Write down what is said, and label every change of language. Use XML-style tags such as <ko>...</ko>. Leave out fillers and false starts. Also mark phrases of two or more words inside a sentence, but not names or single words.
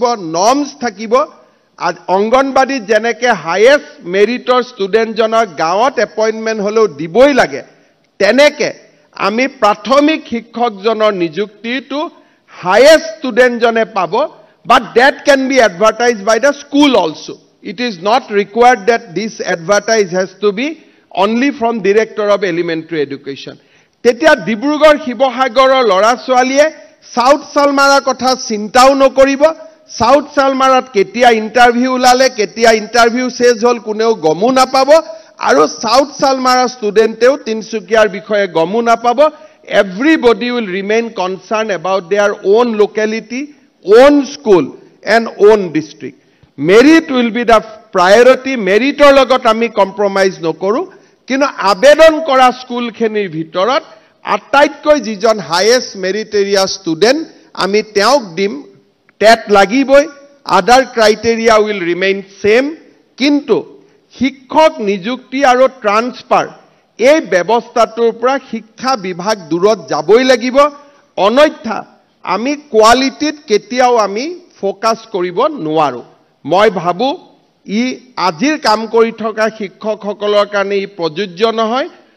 <as>নৰ্মস থাকিব অংগনবাদী যেনেকৈ</as> <en>highest merit student</en> <as>জনৰ গাঁৱত এপইন্টমেন্ট হলেও দিবই লাগে তেনেকৈ আমি প্ৰাথমিক শিক্ষকজনৰ নিযুক্তিটো</as> <en>highest student</en> <as>জনে পাব</as> <en>but that can be advertised by the school also it is not required that this advertise has to be only from director of elementary education</en> <as>তেতিয়া ডিব্ৰুগড় শিৱসাগৰৰ লৰা ছোৱালীয়ে সাউথ সালমাৰাৰ কথা চিন্তাও নকৰিব সাউথ সালমাৰাত কেতিয়া ইন্টাৰভিউ ওলালে কেতিয়া ইন্টাৰভিউ শেষ হল কোনেও গমো নাপাব আৰু সাউথ সালমাৰাৰ ষ্টুডেন্টেও তিনসুকিয়াৰ বিষয়ে গমো নাপাব</as> <en>everybody will remain concerned about their own locality own school and own district merit will be the priority</en> <as>মেৰিটৰ লগত আমি কমপ্ৰমাইজ নকৰোঁ কিন্তু আবেদন কৰা স্কুলখিনিৰ ভিতৰত আটাইতকৈ যিজন</as> <en>highest meritorious student</en> <as>আমি তেওঁক দিম টেট লাগিবই</as> <en>other criteria will remain same</en> <as>কিন্তু শিক্ষক নিযুক্তি আৰু ট্ৰান্সফাৰ এই ব্যৱস্থাটোৰ পৰা শিক্ষা বিভাগ দূৰত যাবই লাগিব অন্যথা আমি কোৱালিটিত কেতিয়াও আমি ফোকাস কৰিব নোৱাৰো মই ভাবো ই আজিৰ কাম কৰি থকা শিক্ষকসকলৰ কাৰণে ই প্ৰযোজ্য নহয়</as>